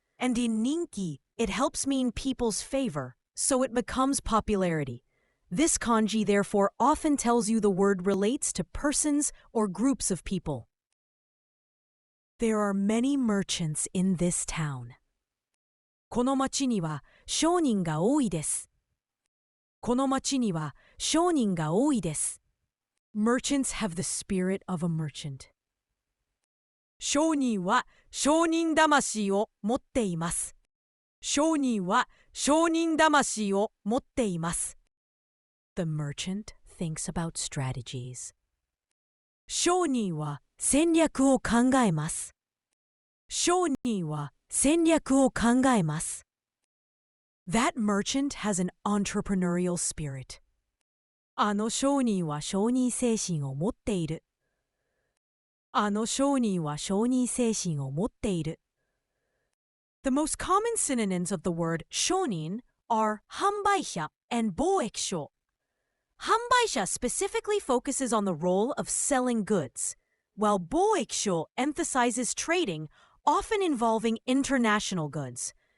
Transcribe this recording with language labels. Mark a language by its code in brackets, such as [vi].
[en] And in ninki, it helps mean people's favor, so it becomes popularity. This kanji therefore often tells you the word relates to persons or groups of people. There are many merchants in this town. [ja] この町には商人が多いです。この町には商人が多いです。 [en] Merchants have the spirit of a merchant. [ja] 商人は商人魂を持っています。商人は商人魂を持っています。 [en] The merchant thinks about strategies. [ja] 商人は戦略を考えます。商人は戦略を考えます。 [en] That merchant has an entrepreneurial spirit. [ja] あの商人は商人精神を持っている。あの商人は商人精神を持っている。 [en] The most common synonyms of the word shonin are 販売者 and 貿易商. 販売者 specifically focuses on the role of selling goods, while 貿易商 emphasizes trading, often involving international goods.